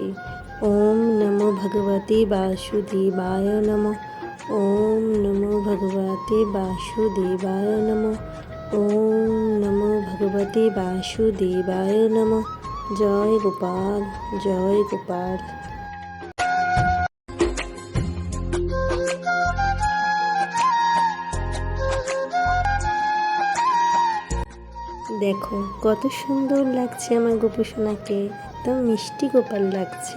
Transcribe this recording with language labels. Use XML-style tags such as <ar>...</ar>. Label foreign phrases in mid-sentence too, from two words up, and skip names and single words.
<sa>ওম নমো ভগবতে বাসুদেবায় নমঃ। ওম নমো ভগবতে বাসুদেবায় নমঃ। ওম নমো ভগবতে বাসুদেবায় নমঃ।</sa> <bn>জয় গোপাল, জয় গোপাল। দেখো কত সুন্দর লাগছে আমার গোপসোনাকে, একদম মিষ্টি গোপাল লাগছে।</bn>